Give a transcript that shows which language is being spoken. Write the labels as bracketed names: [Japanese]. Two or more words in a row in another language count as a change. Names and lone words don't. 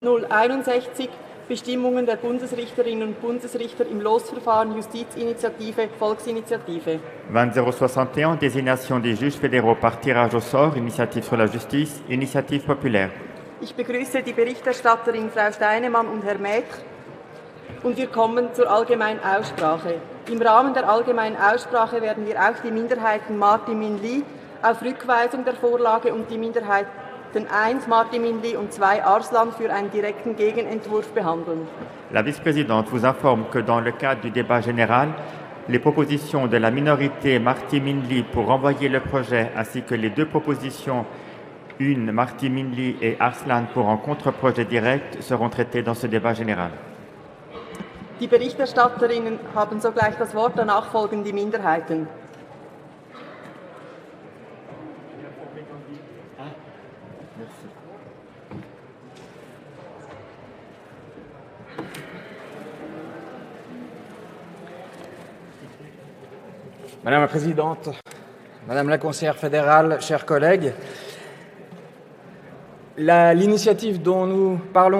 [German] 061 Bestimmungen der Bundesrichterinnen und Bundesrichter im Losverfahren Justizinitiative Volksinitiative. [French] 20061 Désignation des juges fédéraux par tirage au sort, Initiative sur la justice, Initiative populaire. [German] Ich begrüße die Berichterstatterin Frau Steinemann und Herr Maître und wir kommen zur allgemeinen Aussprache. Im Rahmen der allgemeinen Aussprache werden wir auch die Minderheiten Martin Minli auf Rückweisung der Vorlage und die Minderheiten 1 Martin Minli und 2 Arslan für einen direkten Gegenentwurf behandeln. [French] La vice-présidente vous informe que dans le cadre du débat général, les propositions de la minorité Martin Minli pour renvoyer le projet ainsi que les deux propositions, une Martin Minli et Arslan pour un contre-projet direct, seront traitées dans ce débat général. [German] Die Berichterstatterinnen haben sogleich das Wort, danach folgen die Minderheiten. [French] Madame la Présidente, Madame la Conseillère fédérale, chers collègues, l'initiative dont nous parlons